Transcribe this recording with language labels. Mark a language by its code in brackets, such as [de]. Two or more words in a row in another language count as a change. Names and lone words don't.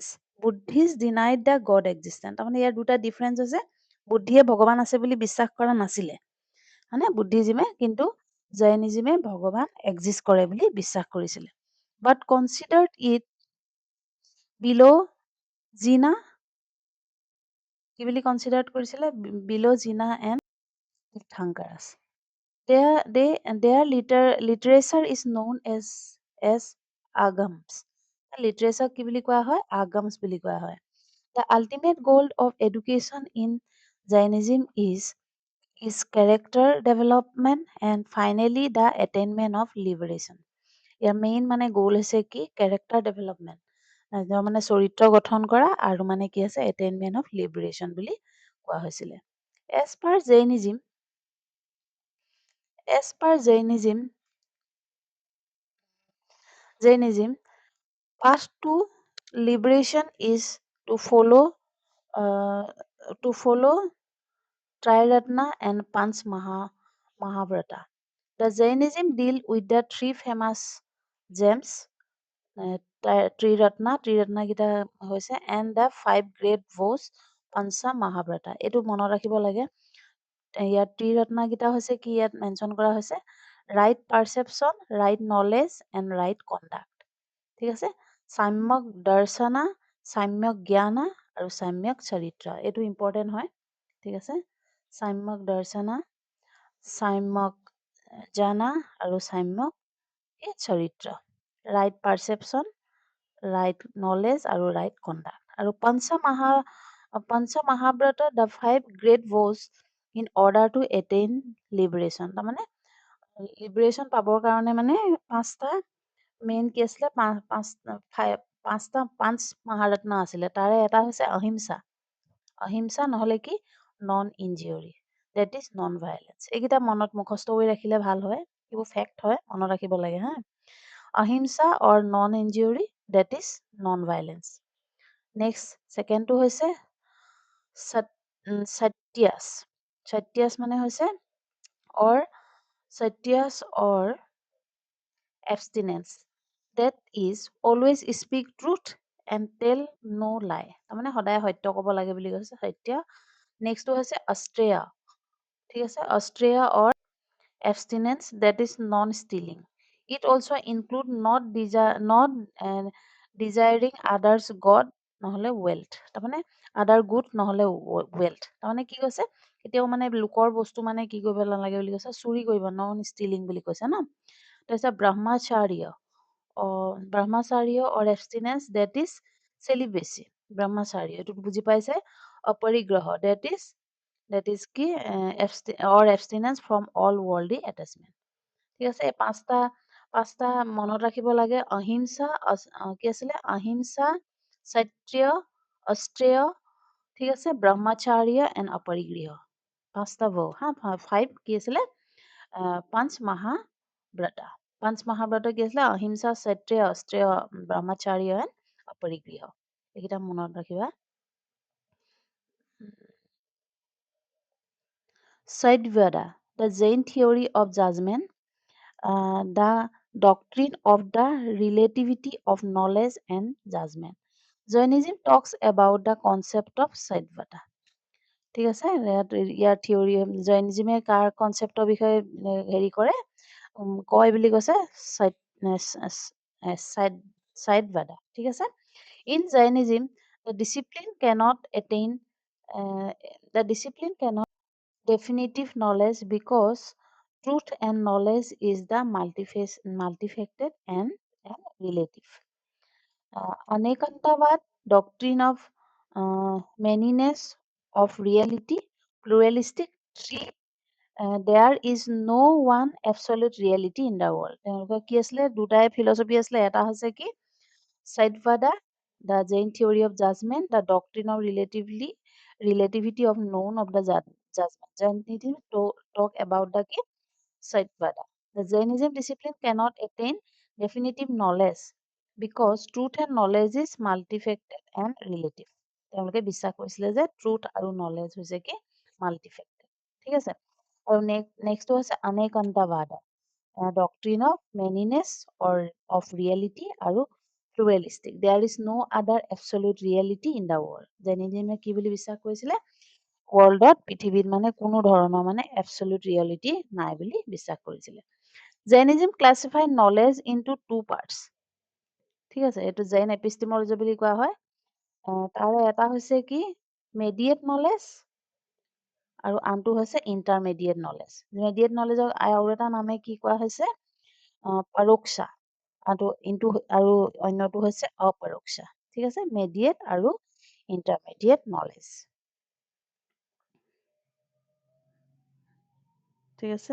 [en] Buddhist denied the God existence. [as] তাৰমানে ইয়াৰ দুটা ডিফাৰেঞ্চ হৈছে, বুদ্ধিয়ে ভগৱান আছে বুলি বিশ্বাস কৰা নাছিলে, মানে বুদ্ধিজিমে, কিন্তু জৈনিজিমে ভগৱান এক্সিষ্ট কৰে বুলি বিশ্বাস কৰিছিলে। [en] But considered it below Jina, [as] কি বুলি কনচিডাৰ্ড কৰিছিলে? [en] Below Jina and Tirthankaras. Their literature is known as agams. [as] Literature কি বুলি কোৱা হয়? Agams বুলি কোৱা হয়। [en] The ultimate goal of education in Jainism is character development and finally the attainment of liberation. [as] ইয়াৰ মেইন মানে গ'ল হৈছে কি? [en] character development, [as] মানে চৰিত্ৰ গঠন কৰা, আৰু মানে কি আছে? [en] attainment of liberation [as] বুলি কোৱা হৈছিলে। [en] As per Jainism, path to liberation is to follow Triratna and Panch Mahavrata. The Jainism deal with the three famous gems, Triratna [as] কেইটা হৈছে [en] and the 5 great vows, Pancha Mahavrata. [as] এইটো মনত ৰাখিব লাগে। ইয়াত ত্ৰিৰত্না কেইটা হৈছে কি ইয়াত মেনশ্যন কৰা হৈছে? [en] right perception, right knowledge and right conduct, [as] ঠিক আছে? সাম্যক দৰ্শনা, সাম্যক জ্ঞানা আৰু সাম্যক চৰিত্ৰ। এইটো ইম্পৰ্টেণ্ট হয়, ঠিক আছে? সাম্যক দৰ্শনা, সাম্যক জানা আৰু সাম্যক চৰিত্ৰ। [en] Right perception, right knowledge আৰু right conduct। [as] আৰু পঞ্চ মহাব্ৰত, [en] the 5 great vows in order to attain liberation. [as] তাৰমানে লিবাৰেশ্যন পাবৰ কাৰণে মানে পাঁচটা মেইন কি আছিলে? পাঁচ মহাৰত্ন আছিলে। তাৰে এটা হৈছে অহিংসা নহ'লে কি? [en] Non injury. that is non-violence. [as] এইকেইটা মনত মুখস্থ কৰি ৰাখিলে ভাল হয়, এইবোৰ ফেক্ট হয়, মনত ৰাখিব লাগে হা। [en] অহিংসা or non-injury, that is non-violence. Next secondটো [as] হৈছে satyas. [en] Satyas [as] মানে হৈছে [en] satyas or abstinence, that is always speak truth and tell no lie. [as] তাৰমানে সদায় সত্য ক'ব লাগে বুলি কৈছে সত্য। নেক্সটটো হৈছে astreya, ঠিক আছে, [en] astreya or abstinence, that is non-stealing. It also include not desiring others god নহলে wealth, তাৰমানে other good নহলে wealth, [as] তাৰমানে কি কৈছে কেতিয়াও মানে লোকৰ বস্তু মানে কি কৰিব নালাগে বুলি কৈছে, চুৰি কৰিব, [en] non stealing [as] বুলি কৈছে ন। [en] তাৰপিছত brahmacharya or abstinence, that is celibacy. [as] brahmacharya এইটো বুজি পাইছে। অপৰিগ্ৰহ, [en] that is কি or abstinence from all worldly attachment. [as] ঠিক আছে, এই পাঁচটা মনত ৰাখিব লাগে। অহিংসা, কি আছিলে, অহিংসা, সত্য, অষ্ট্ৰেয়, ঠিক আছে, ব্ৰহ্মচাৰ্য এণ্ড অপৰিগ্ৰহ, পাঁচটা হা। 5 কি আছিলে, পাঁচ মহাব্ৰত কি আছিলে, অহিংসা, সত্য, অষ্ট্ৰেয়, ব্ৰহ্মচাৰ্য এণ্ড অপৰিগ্ৰহ, এইকেইটা মনত ৰাখিবা। [en] Satyavada, the Jain theory of judgment, the doctrine of the relativity of knowledge and judgment. Jainism talks about the concept of Satyavada. [as] ঠিক আছে, ইয়াৰ থিয়ৰি জৈনিজিমে কাৰ কনচেপ্টৰ বিষয়ে হেৰি কৰে, কয় বুলি কৈছে, Satyavada, ঠিক আছে। [en] In Jainism, the discipline cannot definitive knowledge because truth and knowledge is the multifaceted and relative. Anekantavad, doctrine of manyness of reality, pluralistic three, there is no one absolute reality in the world. [as] তেওঁলোকৰ কি আছিলে, দুটাই ফিলচফি আছিলে, এটা হৈছে কি [en] Satyavada, the Jain theory of judgment, the doctrine of relativity of known of the judgment. Jainism talk about the ki Satyavada. The Jainism discipline cannot attain definitive knowledge because truth and knowledge is multifaceted and relative. [as] তেওঁলোকে বিশ্বাস কৰিছিলে যে ট্ৰুথ আৰু নলেজ হৈছে কি মাল্টিফেক্টেড, ঠিক আছে। আৰু নেক্সট হৈছে অনেকান্তবাদা, [en] doctrine of manyness or of reality আৰু pluralistic. There is no other absolute reality in the world. [as] জেনিজিমে কি বুলি বিশ্বাস কৰিছিলে, ৱৰ্ল্ডত পৃথিৱীত মানে কোনো ধৰণৰ মানে [en] absolute reality [as] নাই বুলি বিশ্বাস কৰিছিলে। [en] Jainism classify knowledge into 2 parts, [as] ঠিক আছে, এইটো [en] Jain epistemology [as] বুলি কোৱা হয়। তাৰে এটা হৈছে কি [en] mediate knowledge [as] আৰু আনটো হৈছে [en] intermediate knowledge. mediate knowledgeক [as] আৰু এটা নামে কি কোৱা হৈছে, পৰোক্ষা, আৰু অন্যটো হৈছে অপৰোক্ষা, ঠিক আছে, মেডিয়েট আৰু ইণ্টাৰমেডিয়েট নলেজ, ঠিক আছে।